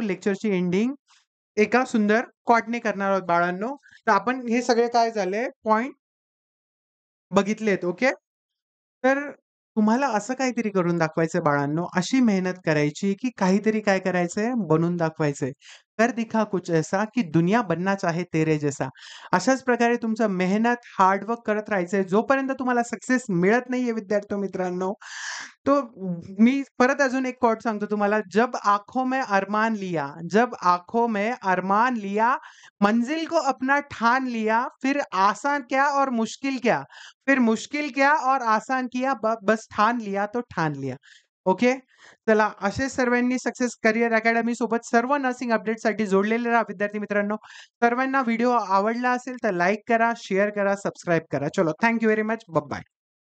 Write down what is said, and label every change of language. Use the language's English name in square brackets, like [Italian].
[Marathi] लेक्चरची ending एका सुंदर कॉटने करणार आहोत बाळांनो. तर आपण हे सगळे काय झाले पॉइंट बघितलेत. ओके. तर तुम्हाला असं काहीतरी करून दाखवायचंय बाळांनो, अशी मेहनत करायची की काहीतरी काय करायचंय? बनवून दाखवायचंय. [Hindi] कर दिखा कुछ ऐसा की दुनिया बनना चाहे तेरे जैसा. [Marathi] अशाच प्रकारे तुमचं मेहनत, हार्डवर्क करत राहायचंय. जोपर्यंत तुम्हाला सक्सेस मिळत नाहीये विद्यार्थी मित्रांनो, तो मी परत अजून एक कोट सांगतो तुम्हाला. [Hindi] जब आँखों में अरमान लिया, जब आँखों में अरमान लिया, मंजिल को अपना ठान लिया, फिर आसान क्या और मुश्किल क्या, फिर मुश्किल क्या और आसान किया, बस ठान लिया तो ठान लिया. ओके. [Marathi] चला असेच सर्वांनी सक्सेस करियर अकॅडमी सोबत सर्व नर्सिंग अपडेटसाठी जोडलेले राहा विद्यार्थी मित्रांनो. सर्वांना व्हिडिओ आवडला असेल तर लाईक करा, शेअर करा, सबस्क्राईब करा. चलो [English] Thank you very much. Bye.